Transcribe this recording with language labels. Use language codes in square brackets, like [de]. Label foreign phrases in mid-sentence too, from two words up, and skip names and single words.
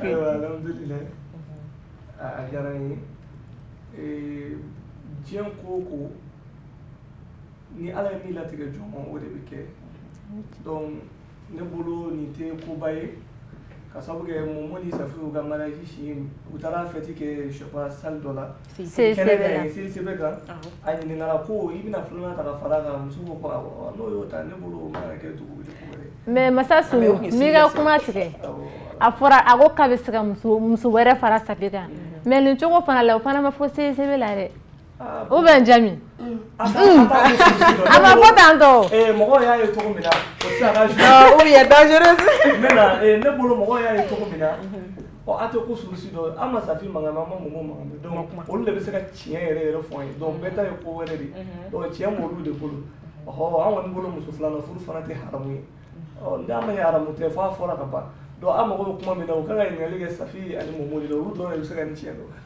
[bm] alhamdulilayi a diyara n ye diɲɛ ko o ko ni ala ye min latigɛ jɔn o de bɛ kɛ donc ne bolo nin tɛ koba ye ka sababu kɛ Momo ni Safi ka mariage si u taara fête kɛ [fr] je sais pas [bm] salle dɔ la CCB kan a ɲininkala ko i bɛna filanan ta ka fara kan muso ko ko n'o y'o ta ne bolo o mana kɛ cogo wɛrɛ mais Masa Solo n'i ka kuma tigɛ a fɔra a ko k'a bɛ se ka muso wɛrɛ fara Safi kan mais nin cogo fana la o fana ma fɔ CCB la dɛ [fr] ou bien [bm] Jami a ma fɔ tan tɔ mɔgɔw y'a ye cogo min na o tɛ se ka [fr] ou bien dangereuse [bm] maintenant ne bolo mɔgɔw y'a ye cogo min na a tɛ ko surusi dɔ an ma Safi mankan mɛn an ma Momo mankan mɛn donc olu de bɛ se ka tiɲɛ yɛrɛ yɛrɛ fɔ an ye donc bɛɛ ta ye ko wɛrɛ de donc tiɲɛ m'olu de bolo an kɔni bolo muso filanan furu fana tɛ haramu ye n'a ma ɲɛ haramu tɛ fɔ a fɔra ka ban donc an mago bɛ kuma min na o kan ka ɲininkali kɛ Safi ani Momo de la olu dɔrɔn de bɛ se ka nin tiɲɛ dɔn